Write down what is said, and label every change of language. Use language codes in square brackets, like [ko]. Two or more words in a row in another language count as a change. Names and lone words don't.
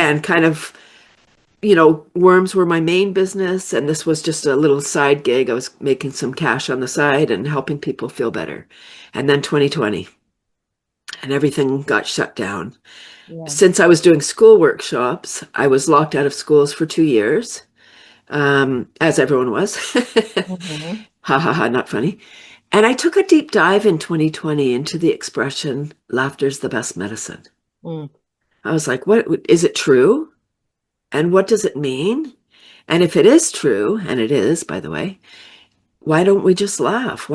[en] Again, kind of, worms were my main business, and this was just a little side gig. I was making some cash on the side and helping people feel better. And then 2020, and everything got shut down. yeah. Since I was doing school workshops, I was locked out of schools for 2 years, as everyone was. Hmm. Ha ha ha, not funny. And I took a deep dive in 2020 into the expression, laughter's the best medicine. Mm, I was like, what is it true? And what does it mean? And if it is true, and it is, by the way, why don't we just laugh?